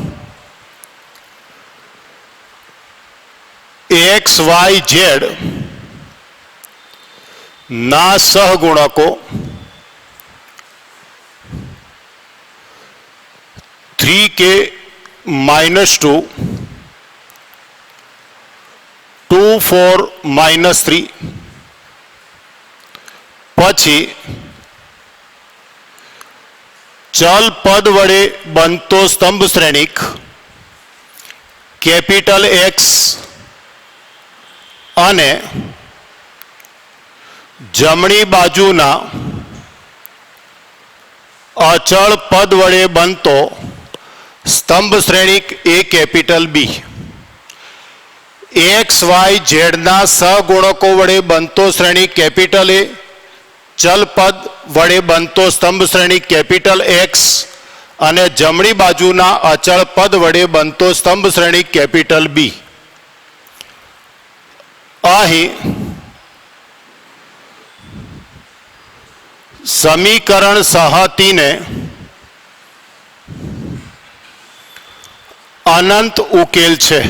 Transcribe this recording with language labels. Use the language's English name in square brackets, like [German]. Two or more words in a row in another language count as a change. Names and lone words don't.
[Gujarati] XYZ ના સહગુણકો 3k - 2 2 4 - 3 પછી ચલ પદ વડે બનતો સ્તંભ શ્રેણિક [English] capital X [Gujarati] અને જમણી બાજુના અચલ પદ વડે બનતો સ્તંભ શ્રેણિક એ [English] capital B. [Gujarati] એક્સ વાય જેડ ના સહગુણકો વડે બનતો શ્રેણી [English] capital A, [Gujarati] ચલ પદ વડે બનતો સ્તંભ શ્રેણી [English] capital X [Gujarati] અને જમણી બાજુના અચલ પદ વડે બનતો સ્તંભ શ્રેણી [English] capital B. [Gujarati] અહીં સમીકરણ સહતી ને અનંત ઉકેલ છે।